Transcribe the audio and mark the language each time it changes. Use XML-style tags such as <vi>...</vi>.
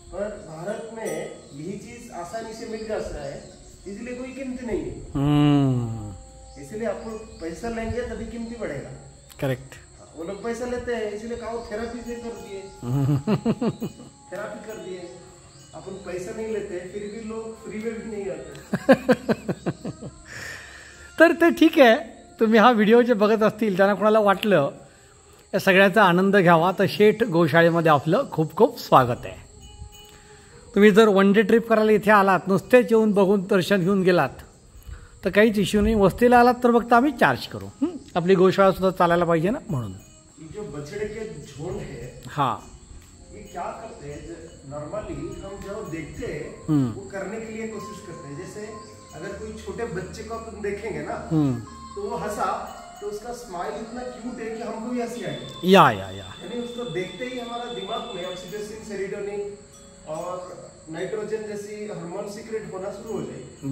<hi>और भारत में यही चीज आसानी से मिल जाता है, इसलिए कोई कीमत नहीं है. इसलिए आप पैसा लेंगे तभी कीमती बढ़ेगा. करेक्ट. वो लोग पैसा लेते हैं, इसलिए काउ थेरेपी से कर दिए, थेरेपी कर दिए. अपन पैसा नहीं लेते फिर भी लोग फ्री में भी नहीं आते.</hi> <mr>तर ते ठीक आहे. तुम्ही हा व्हिडिओ जे बघत असतील त्यांना कोणाला वाटलं या सगळ्याचा आनंद घ्यावा तर शेठ गौशाळेमध्ये आपलं खूप खूप स्वागत आहे. तुम्ही जर वन डे ट्रिप करायला इथे आलात, नुसतेच येऊन बघून दर्शन घेऊन गेलात तर काहीच इश्यू नाही. वस्तीला आलात तर फक्त आम्ही चार्ज करू. आपली गौशाळा सुद्धा चालायला पाहिजे ना, म्हणून.</mr> <hi>जो बछड़े के झुंड है, हाँ, ये क्या करते हैं, नॉर्मली हम जो देखते हैं वो करने के लिए कोशिश करते हैं. जैसे अगर कोई छोटे बच्चे को अपन देखेंगे ना तो वो हंसा तो उसका स्माइल इतना क्यूट है कि हमको भी हंसी आएगी. यानी उसको देखते ही हमारा दिमाग में ऑक्सीटोसिन, सेरोटोनिन और नाइट्रोजन जैसी हार्मोन सीक्रेट होना शुरू हो जाएगी.</hi>